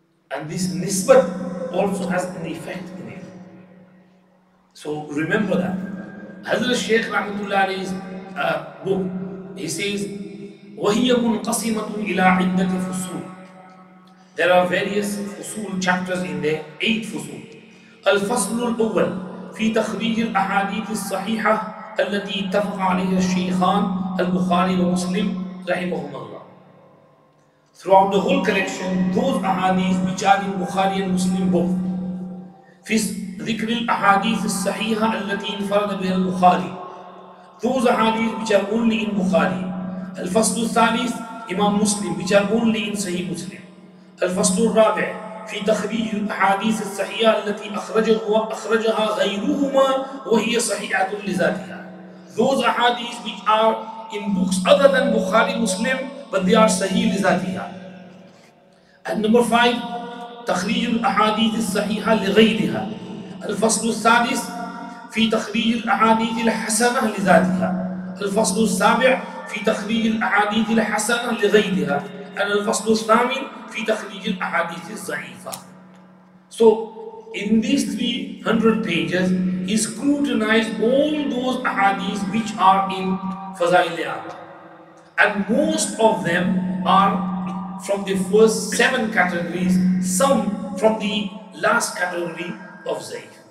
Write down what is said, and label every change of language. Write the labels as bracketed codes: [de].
[en] And this nisbat also has an effect in it. So remember that. Hazrat Shaykh Rahmatullah alayhi's book, he says, [ar] وَهِيَ مُنْقَسِمَةٌ إِلَىٰ عِدَّةِ فُصُولٍ. [en] There are various fusul chapters in there, 8 fusul. [ar] الفصل الأول في تخريج الأحاديث الصحيحة التي اتفق عليها الشيخان البخاري ومسلم رحمهما الله. [en] Throughout the whole collection, those ahadith which are in Bukhari and Muslim both. [ar] في ذكر الأحاديث الصحيحة التي انفرد بها البخاري. [en] Those ahadith which are only in Bukhari. [ar] الفصل الثالث إمام مسلم [en] which are only in Sahih Muslim. [ar] الفصل الرابع في تخريج الأحاديث الصحيحة التي أخرجها غيرهما وهي صحيحة لذاتها. [en] Those ahadith which are in books other than Bukhari, Muslim, but they are Sahih لذاتها. And number 5, [ar] تخريج الأحاديث الصحيحة لغيرها. الفصل السادس في تخريج الأحاديث الحسنة لذاتها. الفصل السابع في تخريج الأحاديث الحسنة لغيرها. And الفصل الثامن في تخريج الأحاديث الضعيفة. [en] So in these 300 pages, he scrutinized all those ahadith which are in Fadhail Amal, and most of them are from the first 7 categories, some from the last category of Zaif.